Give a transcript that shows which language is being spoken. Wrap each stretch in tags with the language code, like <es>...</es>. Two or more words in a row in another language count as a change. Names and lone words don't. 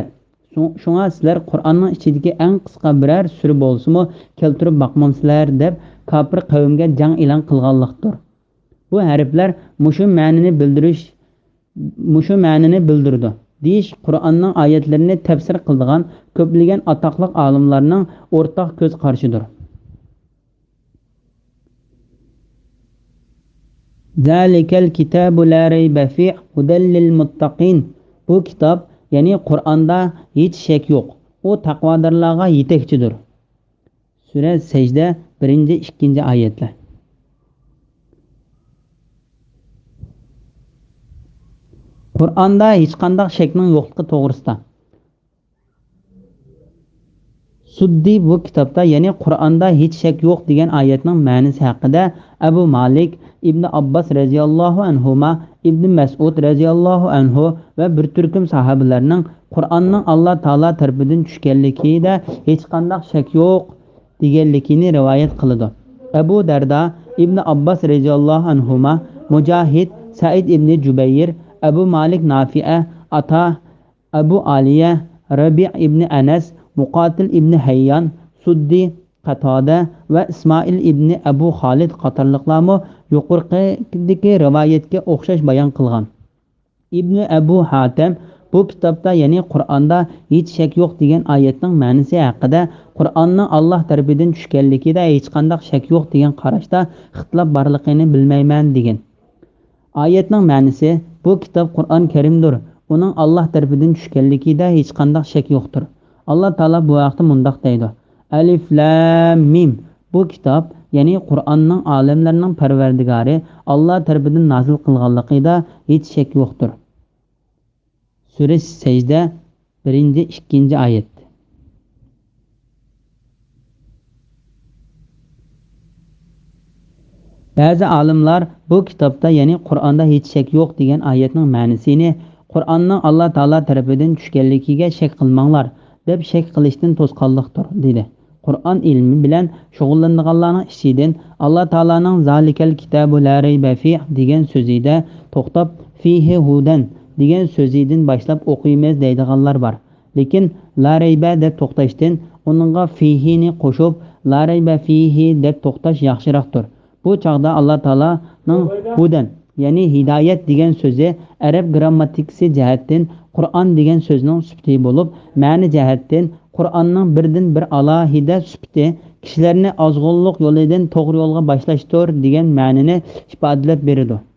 <uz>Shunga sizlar Qur'onning ichidagi eng qisqa biror sura bo'lsa-mu keltirib boqmamsizlar deb kofir qavmga jang e'lon qilganlikdir. Bu harflar mushu ma'nini bildirdi. Deyish Qur'onning oyatlarini tafsir qiladigan ko'plagan atoqli olimlarning o'rtaq ko'z qarashidir.</uz> <ar>ذلك الكتاب لا ريب فيه هدى للمتقين.</ar> <uz>Bu kitob, ya'ni Qur'onda hech shak yo'q. U taqvodorlarga yetakchidir. Sura Sajda 1-2 oyatlar. Qur'onda hech qanday shakning yo'qligi to'g'risida. Suddi bu kitobda, ya'ni Qur'onda hech shak yo'q degan oyatning ma'nosi haqida Abu Malik, Ibn Abbas</uz> <ar>رضي الله عنهما,</ar> <uz>Ibn Mas'ud</uz> <ar>رضي الله عنه</ar> <uz>va bir turkum sahobalarning Qur'onning Alloh taolo tarafidan tushganligida hech qanday shak yo'q deganligini rivoyat qiladi. Abu Darda, Ibn Abbas</uz> <ar>رضي الله عنهما,</ar> <uz>Mujahid, Said ibn Jubayr, Abu Malik Nafi'a, Ata, Abu Aliye, Rabi' ibn Anas, Muqatil ibn Hayyan, Suddi, Qatada ve İsmail ibn Abu Khalid qatorliqlarmi yuqoridagi rivoyatga o'xshash bayon qilgan. İbn Abu Hatim bu kitobda ya'ni Qur'onda hech shak yo'q degan oyatning ma'nosi haqida Qur'onning Alloh tarafidan tushganligida hech qanday shak yo'q degan qarashda ixtilof borligini bilmayman degan. Oyatning ma'nosi bu kitob Qur'on Karimdir. Uning Alloh tarafidan tushganligida hech qanday shak yo'qdir. Alloh taolo bu vaqtda mundaq deydi:</uz> <ar>الم.</ar> <uz>Bu kitob ya'ni Qur'onning olamlarning parvardigori Alloh tarafidan nozil qilganligida hech shak yo'qdir. Sura Secde 1-2 ayet. Bazı alimlar bu kitobda ya'ni Qur'onda hech shak yo'q degan oyatning ma'nosini Qur'onning Alloh taolo tarafidan tushganligiga shak qilmanglar deb shak qilishdan to'sqanlikdir dedi. Qur'on ilmi bilan shug'ullanganlarning ichidan Alloh taoloning</uz> <ar>ذلك الكتاب لا ريب في</ar> <uz>degan so'zida to'xtab</uz> <ar>فيه هدى</ar> <uz>degan so'zidan boshlab o'qiymiz deydiganlar bor. Lekin</uz> <ar>لا ريب</ar> <uz>deb to'xtashdan uningga fihini qo'shib</uz> <ar>لا ريب فيه</ar> <uz>deb to'xtash yaxshiroqdir. Bu chaqda Alloh taoloning hudan ya'ni hidoyat degan so'zi arab grammatikasi jihatdan Qur'on degan so'zning sifati bo'lib, ma'ni jihatdan Qur'onning birdan bir alohida sifati kishilarni ozg'unlik yo'lidan to'g'ri yo'lga boshlashdir degan ma'nini ifodalab beradi.</uz>